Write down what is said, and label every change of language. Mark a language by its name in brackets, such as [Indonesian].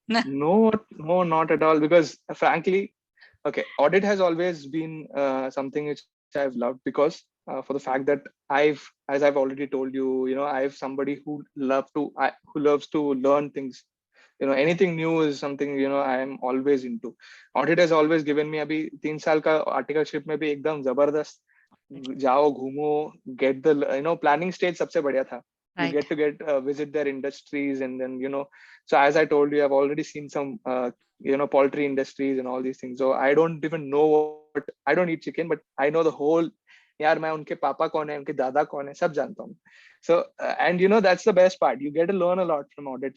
[English] no, not at all, because frankly, okay, audit has always been something which I've loved, because for the fact that as I've already told you, I've somebody who loves to learn things. Anything new is something I am always into. Audit has always given me, [Hindi] अभी 3 साल का articleship में भी एकदम जबरदस्त. जाओ घूमो, [English] get the planning stage [Hindi] सबसे बढ़िया था. [English] You Right. get to visit their industries, and then so as I told you, I've already seen some poultry industries and all these things. So I don't even know I don't eat chicken, but I know the whole, [Hindi] यार मैं उनके पापा कौन है, उनके दादा कौन है, सब जानता हूँ. [English] So and that's the best part. You get to learn a lot from audit.